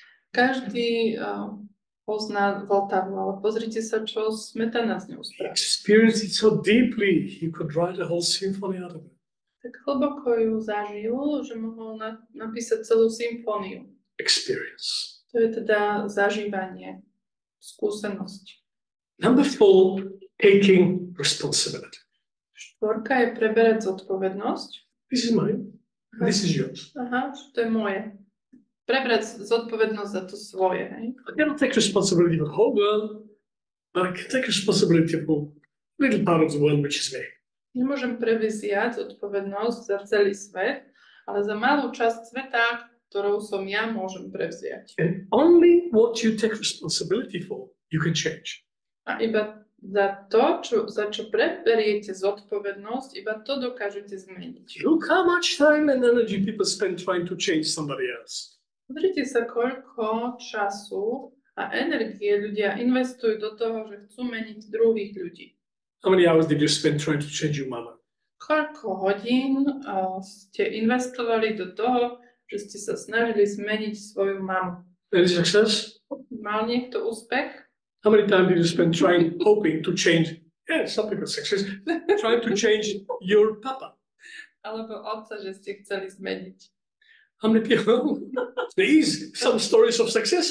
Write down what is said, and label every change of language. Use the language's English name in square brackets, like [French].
[Slovak] Každý pozná Vltavu, ale pozrite sa, čo Smetana z ňou [English] He [Slovak] spravil. [English] experienced it so deeply, he could write a whole symphony out of it. [Slovak] Tak hlboko ju zažil, že mohol napísať celú symfóniu. [English] Experience. [Slovak] To je teda zažívanie, skúsenosť. [English] Number 4, taking responsibility. [Slovak] Štvorka je preberať zodpovednosť. [English] This is mine. This is yours. [Slovak] Aha, že to je moje. Prebrať zodpovednosť za to svoje. Hej? [English] I cannot take responsibility for the whole world, but I can take responsibility for a little part of the world, which is me. [Slovak] Nemôžem prevziať zodpovednosť za celý svet, ale za malú časť sveta, ktorou som ja, môžem prevziať. [English] And only what you take responsibility for, you can change. [Slovak] A iba za to, za čo preberiete zodpovednosť, iba to dokážete zmeniť. [English] Look how much time and energy people spend trying to change somebody else. [Slovak] Pozrite sa, koľko času a energie ľudia investujú do toho, že chcú meniť druhých ľudí. [English] How many hours did you spend trying to change your mama? [Slovak] Koľko hodín ste investovali do toho, že ste sa snažili zmeniť svoju mamu? [English] Any success? [Slovak] Mal niekto úspech? [English] How many times did you spend hoping to change? Yeah, some people success. Trying to change your papa. [Slovak] Alebo otca, že ste chceli zmeniť. [English] How many people? These some stories of success.